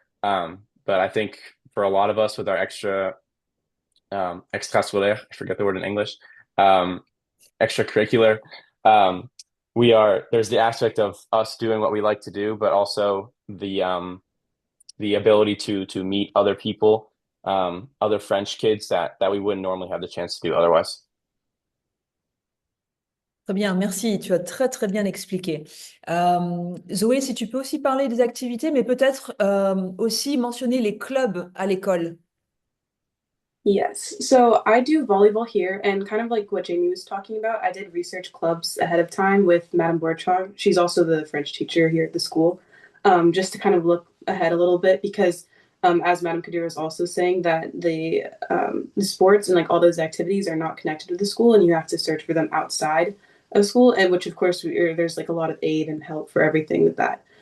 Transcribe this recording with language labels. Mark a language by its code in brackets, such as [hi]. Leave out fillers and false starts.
[en] But I think for a lot of us with our extrascolaire, I forget the word in English, um, extracurricular, um, there's the aspect of us doing what we like to do, but also the ability to meet other people, other French kids that we wouldn't normally have the chance to do otherwise. [fr] Très bien, merci. Tu as très très bien expliqué. Zoé, si tu peux aussi parler des activités, mais peut-être aussi mentionner les clubs à l'école. [en] Yes. So I do volleyball here, and kind of like what Jamie was talking about, I did research clubs ahead of time with Madame Borchard. She's also the French teacher here at the school, just to kind of look ahead a little bit because, as Madame Kadir was also saying, that the sports and like all those activities are not connected to the school, and you have to search for them outside of school, and which of course there's like a lot of aid and help for everything with that.